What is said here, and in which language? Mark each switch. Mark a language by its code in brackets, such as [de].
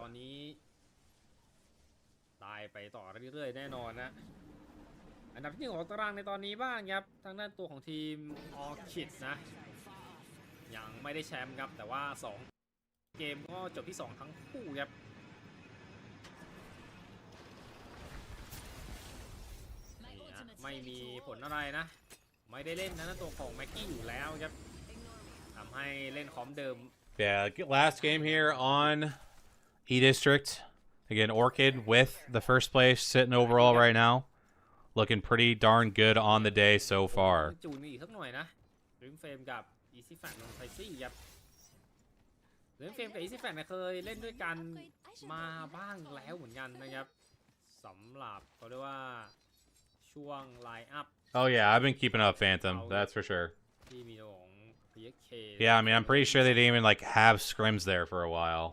[th] ตอนนี้ได้ไปต่อเรื่อยๆแน่นอนนะอันดับที่ 1ของตารางในตอนนี้บ้างครับทางด้านตัวของทีม Orchid นะยังไม่ได้แชมป์ครับแต่ว่า2เกมก็จบที่2ทั้งคู่ครับนี่ฮะไม่มีผลอะไรนะไม่ได้เล่นนะตัวของแม็กกี้อยู่แล้วครับทำให้เล่นคอมเดิม [en] Yeah, last game here on E District. Again, Orchid with the first place sitting overall right now. Looking pretty darn good on the day so far. [th] จูนอีกสักหน่อยนะริมเฟรมกับ Easy Fan ลงไทซี่ครับริมเฟรมกับ Easy Fan เคยเล่นด้วยกันมาบ้างแล้วเหมือนกันนะครับสำหรับเขาเรียกว่าช่วงไลน์อัพ [en] Oh yeah, I've been keeping up Phantom. That's for sure. [th] ที่มีของ PXK [en] Yeah, I mean, I'm pretty sure they didn't even like have scrims there for a while.